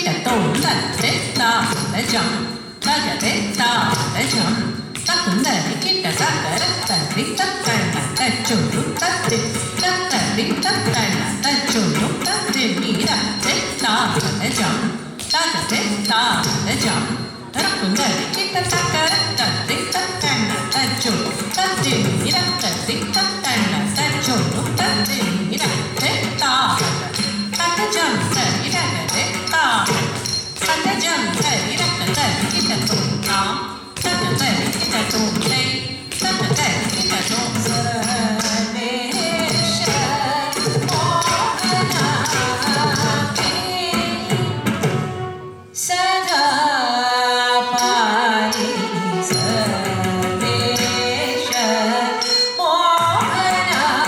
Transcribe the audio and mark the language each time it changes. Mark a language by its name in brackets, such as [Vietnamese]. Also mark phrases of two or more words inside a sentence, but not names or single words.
[Sanskrit] tom te ta te jam tagade ta te jam takunda kita sakara tari takana ta chulu tate takari takana ta chulu tate mira te ta te jam tagade ta te jam takunda kita sakara tari takana ta chulu tate mira tari takana ta chulu tate mira te ta ta jam tari tagade ta ta jam tari takana kita tom tam tari kita tom te tari kita tom sarvesha mohana sada pari sarvesha mohana